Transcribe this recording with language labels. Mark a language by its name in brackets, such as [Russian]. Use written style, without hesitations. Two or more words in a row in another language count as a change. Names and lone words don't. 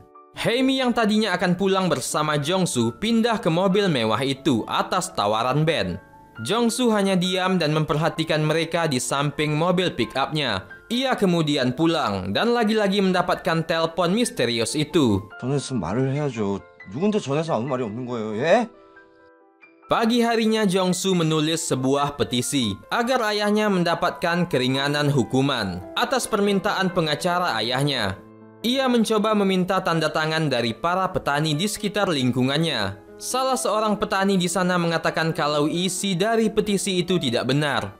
[Indonesian] Hae-mi yang tadinya akan pulang bersama Jong-soo pindah ke mobil mewah itu atas tawaran Ben. Jong-soo hanya diam dan memperhatikan mereka di samping mobil pick-up-nya. Ia kemudian pulang dan lagi-lagi mendapatkan telepon misterius itu. [Korean] 전화했으면 말을 해야죠. 누군데 전화해서 아무 말이 없는 거예요, 예? [Indonesian] Pagi harinya Jong-soo menulis sebuah petisi agar ayahnya mendapatkan keringanan hukuman atas permintaan pengacara ayahnya. Ia mencoba meminta tanda tangan dari para petani di sekitar lingkungannya. Salah seorang petani di sana mengatakan kalau isi dari petisi itu tidak benar.